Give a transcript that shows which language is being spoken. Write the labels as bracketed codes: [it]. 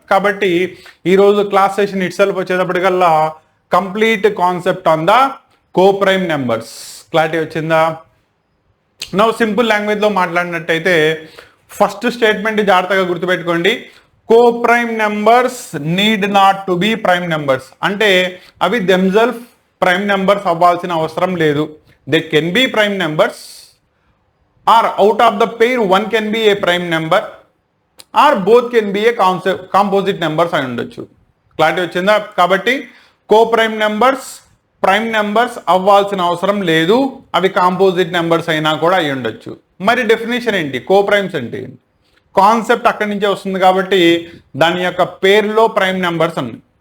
[te] కాబట్టి ఈరోజు class session it self వచ్చేటప్పటికల్లా [en] Complete concept on the coprime numbers. [te] Clarity వచ్చిందా? Now simple లాంగ్వేజ్లో మాట్లాడినట్టయితే first statement జాగ్రత్తగా గుర్తుపెట్టుకోండి. [en] Coprime numbers need not to be prime numbers. [te] అంటే అవి దెమ్సెల్ఫ్ ప్రైమ్ నెంబర్స్ అవ్వాల్సిన అవసరం లేదు. [en] They can be prime numbers, or out of the pair one can be a prime number. Or both can be a composite numbers [te] అయి ఉండొచ్చు. Clarity వచ్చిందా? కాబట్టి కో prime numbers prime numbers అవ్వాల్సిన అవసరం లేదు, అవి కాంపోజిట్ నెంబర్స్ అయినా కూడా అయి ఉండొచ్చు. మరి డెఫినేషన్ ఏంటి? కో ప్రైమ్స్ అంటే కాన్సెప్ట్ అక్కడి నుంచే వస్తుంది కాబట్టి దాని యొక్క పేరులో ప్రైమ్ నెంబర్స్ ఉన్నాయి.